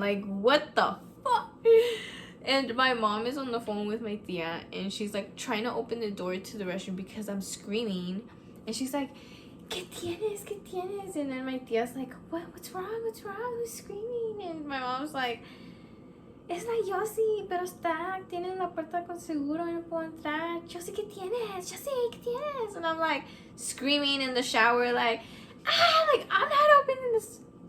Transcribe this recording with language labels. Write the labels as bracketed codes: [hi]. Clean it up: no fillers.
[en] Like, what the fuck? And my mom is on the phone with my tia, and she's like trying to open the door to the restroom because I'm screaming. And she's like, [es] ¿Qué tienes? ¿Qué tienes? [en] And then my tia's like, what's wrong? Who's screaming? And my mom's like, [es] es la Yossi, pero tiene la puerta con seguro, no puedo entrar. Yossi, ¿qué tienes? Yossi, ¿qué tienes? [en] And I'm like screaming in the shower, like, like, I'm not opening this.